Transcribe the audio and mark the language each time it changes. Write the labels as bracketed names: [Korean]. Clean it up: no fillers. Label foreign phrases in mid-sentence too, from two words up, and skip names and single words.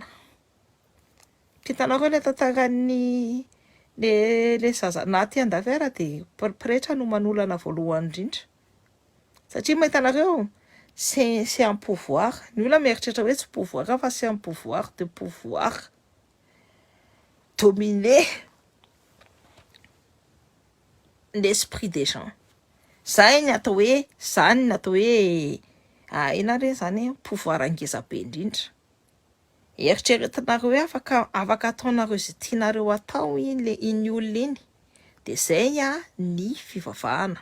[Malagasy] Hitanareo le tantaran'ny le zaza naty Andavera de pretra no manolana voalohany indrindra. Satria mahitanareo, [French] c'est un pouvoir. [Malagasy] Ny olona mieritreritra hoe tsy [French] pouvoir fa c'est un pouvoir de pouvoir dominer l'esprit des gens. [Malagasy] Zay ny atao hoe ina re zany pouvoir angeza be indrindra. Eritreretinareo hoe afaka ataonareo izay tianareo atao iny olona iny. De zay ny fivavahana.